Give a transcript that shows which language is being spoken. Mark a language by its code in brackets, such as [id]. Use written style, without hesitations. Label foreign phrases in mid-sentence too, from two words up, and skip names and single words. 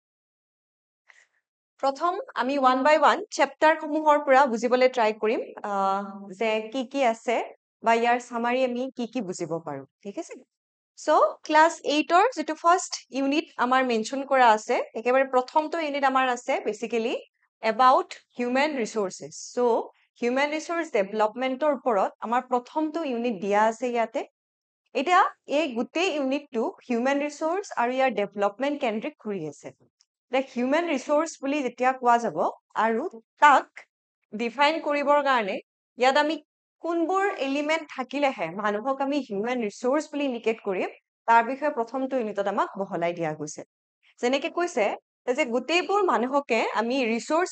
[as] প্ৰথম আমি [en] one by one [as] চেপ্টাৰসমূহৰ পৰা বুজিবলৈ ট্ৰাই কৰিম যে কি আছে বা ইয়াৰ সামাৰী আমি কি বুজিব পাৰো ঠিক আছে So, class 8-ৰ যিটো [en] first unit [as] আমাৰ mention কৰা আছে, একেবাৰে প্ৰথমটো unit আমাৰ আছে [en] basically about human resources. [as] So, [en] human resource development- [as] ৰ ওপৰত আমাৰ প্ৰথমটো unit দিয়া আছে ইয়াতে। এতিয়া এই গোটেই unit-টো [en] human resource [as] আৰু ইয়াৰ development কেন্দ্ৰিক ঘূৰি আছে। [en] The human resource [as] বুলি যেতিয়া কোৱা যাব আৰু তাক define কৰিবৰ কাৰণে ইয়াত আমি কোনবোৰ এলিমেন্ট থাকিলেহে মানুহক আমি [en] human resource [as] বুলি ইন্ডিকেট কৰিম তাৰ বিষয়ে প্ৰথমটো ইউনিটত আমাক বহলাই দিয়া গৈছে যেনেকে কৈছে যে গোটেইবোৰ মানুহকে আমি ৰিসোৰ্স